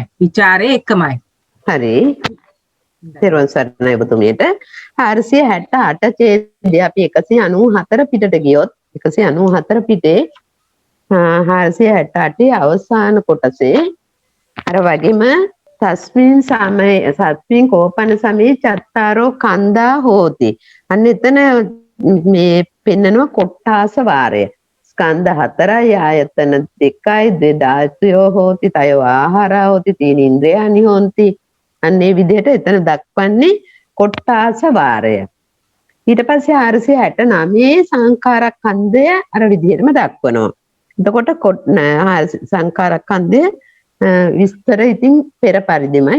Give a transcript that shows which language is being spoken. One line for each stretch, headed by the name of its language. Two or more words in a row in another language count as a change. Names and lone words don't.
Sinhala: ਵਿਚාරේ එකමයි. හරි. තෙරුවන් සරණයි ඔබතුමියට. 468 ඡේදය අපි 194 පිටට ගියොත් 194 පිටේ 468 අවසාන කොටසේ අර වගේම
Pali: තස්මින් කෝපන සමේ චත්තාරෝ කන්දා හෝති.
Sinhala: අන්න එතන මේ පෙන්නනවා කොට්ටාස වාරය. ස්කන්ධ 4යි ආයතන 2යි
Pali: ධාතුයෝ හෝති තයෝ ආහාරා හෝති තීන ඉන්ද්‍රයානි හොಂತಿ.
Sinhala: අන්නේ විදිහට එතන දක්වන්නේ කොට්ටාස වාරය. ඊට පස්සේ 469 සංඛාරස්කන්ධය අර විදිහටම දක්වනවා. එතකොට සංඛාරස්කන්ධය විස්තර ඉතින් පෙර පරිදිමයි.